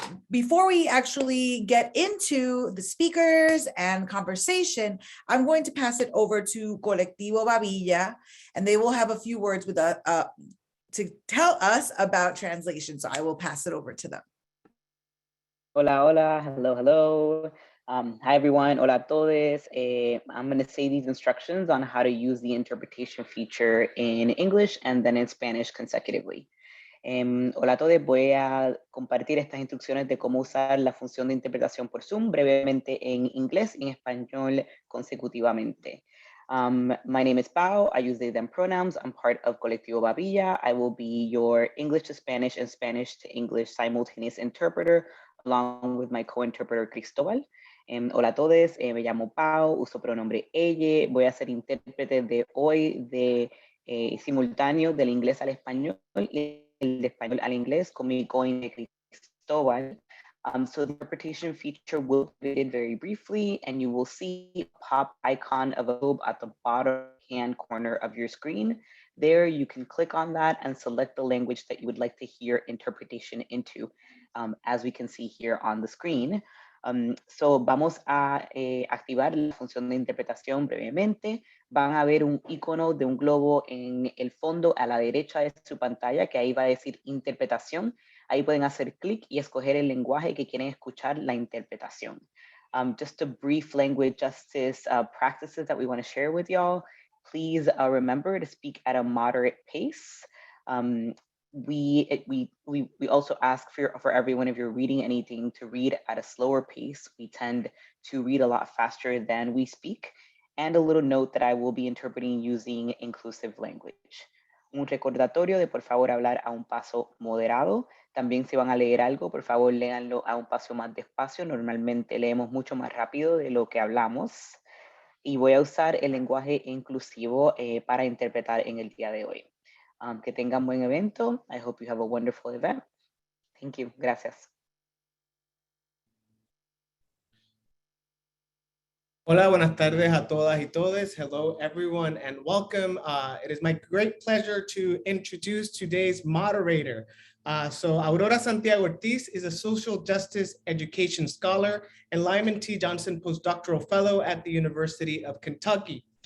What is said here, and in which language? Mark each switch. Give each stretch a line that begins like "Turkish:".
English: Before we actually get into the speakers and conversation, I'm going to pass it over to Colectivo Babilla, and they will have a few words with to tell us about translation. So I will pass it over to them.
Spanish: Hola, hola,
English: hello, hello. Hi everyone,
Spanish: hola a todos.
English: I'm going to say these instructions on how to use the interpretation feature in English and then in Spanish consecutively.
Spanish: Hola a todos, voy a compartir estas instrucciones de cómo usar la función de interpretación por Zoom brevemente en inglés y en español consecutivamente.
English: My name is Pau. I use they, them pronouns. I'm part of Colectivo Babilla. I will be your English to Spanish and Spanish to English simultaneous interpreter along with my co-interpreter Cristóbal.
Spanish: Hola a todos, me llamo Pau, uso pronombre ella, voy a ser intérprete de hoy de simultáneo del inglés al español y del español al inglés con mi co-interpreter Cristóbal.
English: So the interpretation feature will be activated very briefly, and you will see a pop icon of a globe at the bottom hand corner of your screen. There you can click on that and select the language that you would like to hear interpretation into, as we can see here on the screen.
Spanish: So vamos a activar la función de interpretación brevemente. Van a ver un icono de un globo en el fondo a la derecha de su pantalla, que ahí va a decir interpretación. Ahí pueden hacer clic y escoger el lenguaje que quieren escuchar la interpretación.
English: Just a brief language justice practices that we want to share with y'all. Please remember to speak at a moderate pace. We also ask for everyone, if you're reading anything, to read at a slower pace. We tend to read a lot faster than we speak. And a little note that I will be interpreting using inclusive language.
Spanish: Un recordatorio de por favor hablar a un paso moderado. También si van a leer algo, por favor léanlo a un paso más despacio. Normalmente leemos mucho más rápido de lo que hablamos. Y voy a usar el lenguaje inclusivo para interpretar en el día de hoy. Que tengan buen evento.
English: I hope you have a wonderful event. Thank you.
Spanish: Gracias. Hola, buenas tardes a todas y todos.
English: Hello, everyone, and welcome. It is my great pleasure to introduce today's moderator. So Aurora Santiago Ortiz is a social justice education scholar and Lyman T. Johnson postdoctoral fellow at the University of Kentucky.